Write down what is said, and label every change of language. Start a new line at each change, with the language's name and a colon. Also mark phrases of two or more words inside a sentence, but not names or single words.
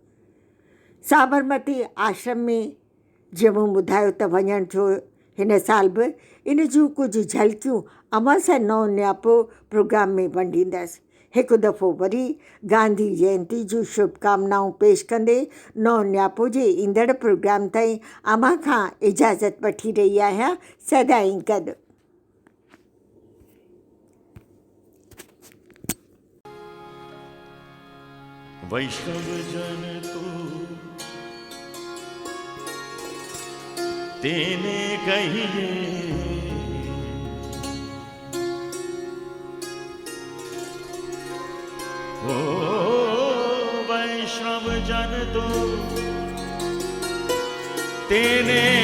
Sindhi: साबरमती आश्रम में जीअं मूं ॿुधायो त वञण जो हिन साल बि इन जूं कुझु झलकियूं अमस नओं नियापो प्रोग्राम में वंडींदसि। हिकु दफ़ो वरी गांधी जयंती जूं शुभकामनाऊं पेश कंदे नओं नियापो जे ईंदड़ प्रोग्राम ताईं अमां खां इजाज़त वठी रही आहियां। सदाईं गॾु।
Gujarati: વૈષ્ણવ જન તો તેને કહીએ, ઓ વૈષ્ણવ જન તો તેને